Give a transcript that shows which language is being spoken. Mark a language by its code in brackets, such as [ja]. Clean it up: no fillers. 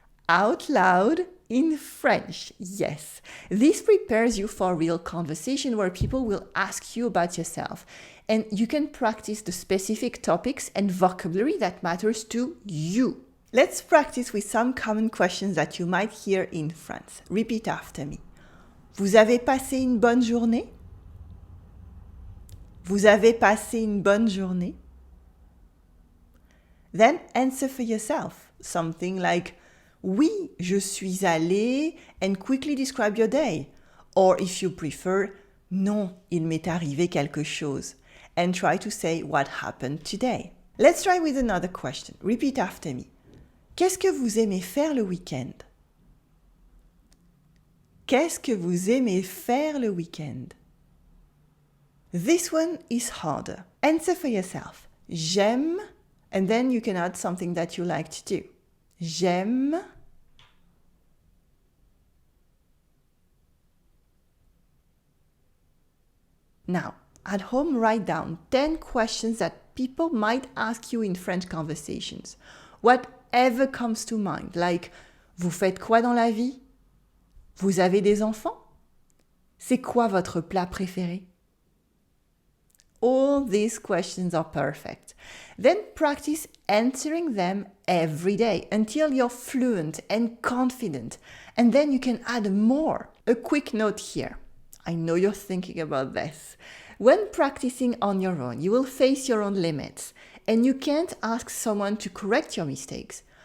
[en] Out loud in French, yes. This prepares you for a real conversation where people will ask you about yourself, and you can practice the specific topics and vocabulary that matters to you. Let's practice with some common questions that you might hear in France. Repeat after me. [fr] Vous avez passé une bonne journée? Vous avez passé une bonne journée? [en] Then answer for yourself. Something like, [fr] oui, je suis allé, [en] and quickly describe your day. Or if you prefer, [fr] non, il m'est arrivé quelque chose. [en] And try to say what happened today. Let's try with another question. Repeat after me. [fr] Qu'est-ce que vous aimez faire le week-end? Qu'est-ce que vous aimez faire le week-end? [en] This one is harder. Answer for yourself. J'aime, and then you can add something that you like to do. J'aime. Now, at home, write down 10 questions that people might ask you in French conversations. Whatever comes to mind, like [fr] vous faites quoi dans la vie? Vous avez des enfants? C'est quoi votre plat préféré? [en] All these questions are perfect. Then practice answering them every day until you're fluent and confident. And then you can add more. A quick note here. I know you're thinking about this. When practicing on your own, you will face your own limits and you can't ask someone to correct your mistakes.